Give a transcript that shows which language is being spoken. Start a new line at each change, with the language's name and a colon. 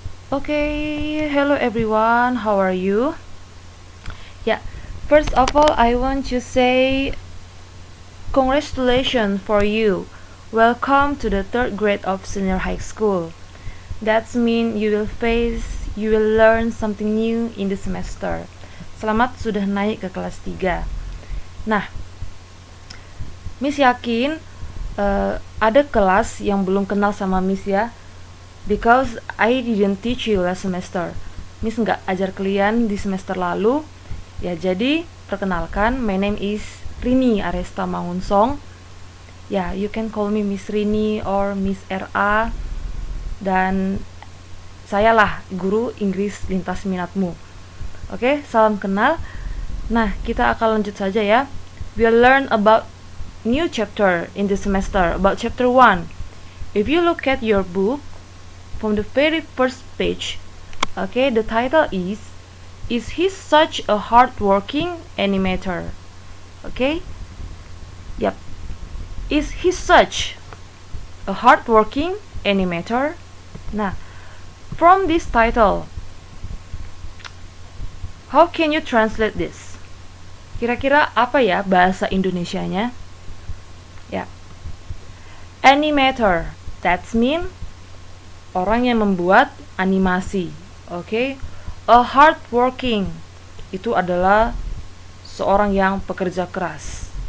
English: Okay, hello everyone, how are you? Yeah, first of all, I want to say congratulations for you. Welcome to the third grade of senior high school. That means you will learn something new in the semester.
Indonesian: Selamat sudah naik ke kelas 3. Nah, Miss yakin ada kelas yang belum kenal sama Miss ya.
English: Because I didn't teach you last semester.
Indonesian: Miss nggak ajar kalian di semester lalu. Ya jadi, perkenalkan,
English: my name is
Indonesian: Rini Aresta Mangunsong.
English: Ya, you can call me Miss Rini or Miss RA.
Indonesian: Dan saya lah guru Inggris lintas minatmu. Oke, salam kenal. Nah, kita akan lanjut saja ya.
English: We'll learn about new chapter in the semester, about chapter 1. If you look at your book, from the very first page, okay, the title is he such a hardworking animator? Okay, yep, is he such a hardworking animator? Nah, from this title, how can you translate this?
Indonesian: Kira-kira apa ya bahasa Indonesianya? Ya, animator,
English: that's mean
Indonesian: orang yang membuat animasi, oke? A hardworking itu adalah seorang yang pekerja keras.